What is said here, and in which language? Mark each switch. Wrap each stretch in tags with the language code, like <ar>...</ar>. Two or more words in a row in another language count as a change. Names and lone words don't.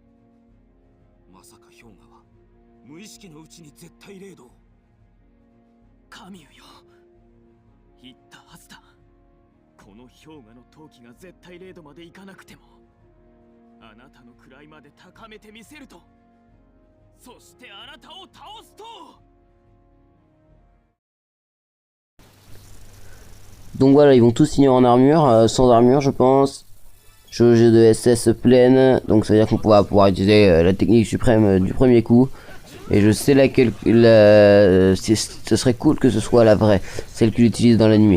<ja>まさか氷河は無意識のうちに絶対0度を。カミューよ、言ったはずだ。この氷河の陶器が絶対0度までいかなくてもあなたの位まで高めてみせると。そしてあなたを倒すと。</ja> <fr>Donc voilà, ils vont tous finir en armure, sans armure je pense. Jauge de SS pleine, donc ça veut dire qu'on pourra pouvoir utiliser la technique suprême du premier coup. Et je sais laquelle, ce serait cool que ce soit la vraie, celle qu'il utilise dans l'animé.</fr>